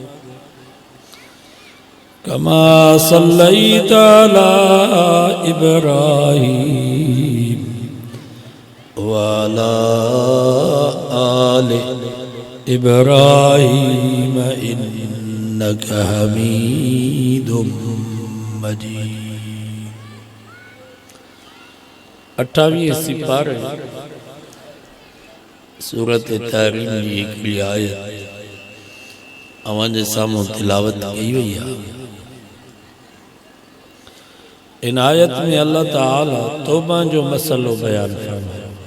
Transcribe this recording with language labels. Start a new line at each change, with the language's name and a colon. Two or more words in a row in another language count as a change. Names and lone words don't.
Arabic: كما صليت على إبراهيم وعلى آل إبراهيم إنك حميد مجيد.
Sindhi: 28 सिपारे सूरत तारीम जी हिकिड़ी आयत अवां जे साम्हूं तिलावत कई वई आहे. इन आयत में अल्लाह ताला तौबा जो मसलो बयान फरमायो.